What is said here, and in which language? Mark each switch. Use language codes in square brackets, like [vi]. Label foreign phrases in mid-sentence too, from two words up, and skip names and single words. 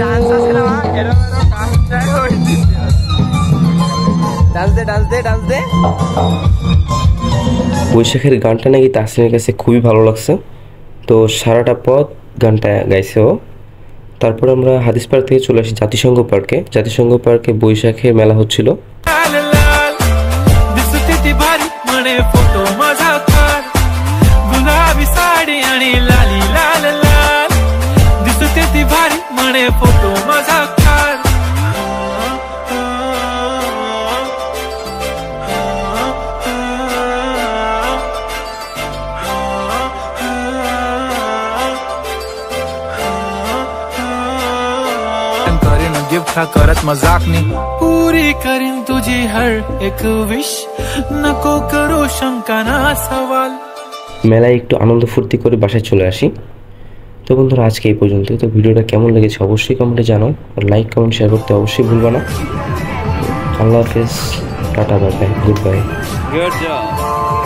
[bn] বৈশাখের গানটা নাকি তাসলিমের কাছে খুবই ভালো লাগছে। তো সারাটা পথ গানটা গাইছে ও। তারপর আমরা হাদিস পার্ক থেকে চলে আসি জাতিসংঘ পার্কে। জাতিসংঘ পার্কে বৈশাখের মেলা হচ্ছিল। [mr] गुलाबी साडी आणि लाली लाल लाल, दिसते ती भारी म्हणे फोटो माझा काढ. करीन गिफ्ट करत मजाकनी, पुरी करीन तुझी हर एक विश, नको करू शंका ना सवाल. [bn] মেলায় একটু আনন্দ ফুর্তি করে বাসায় চলে আসি। তো বন্ধুরা, আজকে এই পর্যন্ত। তো ভিডিওটা কেমন লেগেছে অবশ্যই কমেন্টে জানাও, আর [en] like comment share [bn] করতে অবশ্যই ভুলবা না। আল্লাহ হাফেজ, [en] tata, bye bye, good bye.